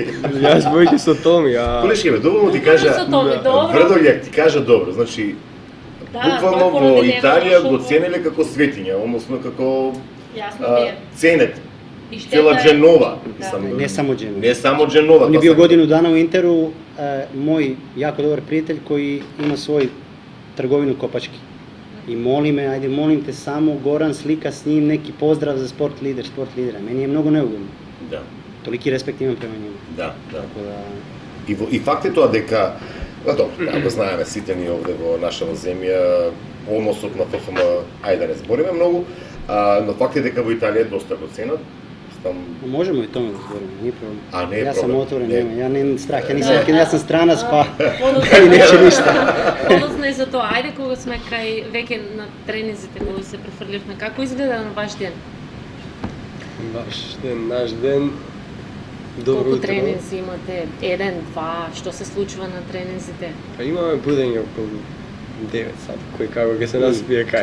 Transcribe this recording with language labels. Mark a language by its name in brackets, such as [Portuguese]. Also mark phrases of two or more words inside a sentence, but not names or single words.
[Macedonian] Јас бојќи со Томи, а... Колешки, бе, доволно ти кажа, Со Томи, добро. Врдољак ти кажа добро, значи, Да, буквално тој во поради него Италија дошол го во- ценеле како светиња, односно како Јасно ми е. ценет. И штета Цела е- Дженова. Да. Мислам, [Croatian] Ne samo Genoa. [Macedonian] Не само Дженова. [Croatian] On je [Macedonian] тоа [Croatian] bio [Macedonian] сакам. [Croatian] godinu dana u Interu, moj jako dobar prijatelj koji ima svoj trgovinu kopački. I moli me, ajde molim te samo Goran slika s njim neki pozdrav za sport lidera. Meni je mnogo neugodno. [Macedonian] Да, [Croatian] Toliki respekt imam prema njemu. [Macedonian] да, да. [Croatian] Tako da, [Macedonian] И факт е тоа дека, добро, го знаеме сите ние овде во нашава земја, односот на ФФМ, ајде да не збориме многу, но факт е дека во Италија е доста го ценат. Там [Croatian] možemo i tome da zborimo, nije problem. [Macedonian] А не е [Croatian] Ja sam [Macedonian] проблем. [Croatian] otvoren, [Macedonian] Не. [Croatian] ja nemam strah, ja sam stranac pa [Macedonian] Подоцна [Croatian] и neće ništa. [Macedonian] Подоцна и за тоа. Ајде кога сме кај веќе на тренинзите, кога се префрливме, како изгледа на ваш ден? Наш ден, добро Колку утро. тренинзи имате? 1, 2, што се случува на тренинзите? Па имаме будење околу 9 сати, кој како ќе се наспие кај.